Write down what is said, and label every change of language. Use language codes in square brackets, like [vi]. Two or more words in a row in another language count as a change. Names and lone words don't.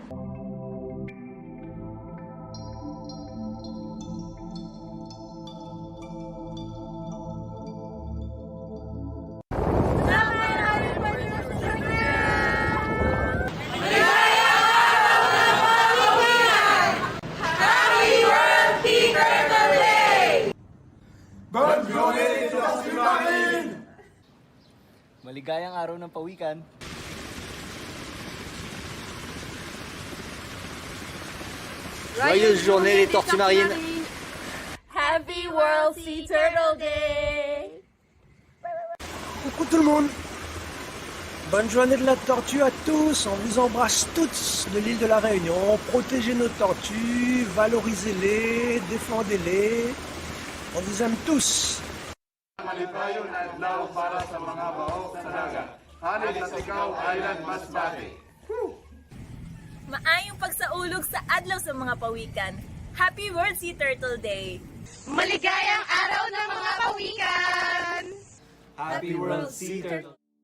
[ms] Selamat Hari Penyu Sedunia! [en] Happy World Sea Turtle Day! [fr] Bonne journée Signatory Marine! [tl] Maligayang araw ng pawikan. [fr] Joyeuse journée les tortues marines. [en] Happy World Sea Turtle Day! [fr] Coucou tout le monde. Bonne journée de la tortue à tous. On vous embrasse tous de l'île de la Réunion. Protégez nos tortues, valorisez-les, défendez-les. On vous aime tous. [ceb] Malipayon adlaw para sa mga baok sa dagat. Hanay sa Sigaw Island, Masbate. Maayong pagsaulog sa adlaw sa mga pawikan. [en] Happy World Sea Turtle Day! [tl] Maligayang araw ng mga pawikan. [en] Happy World Sea Turtle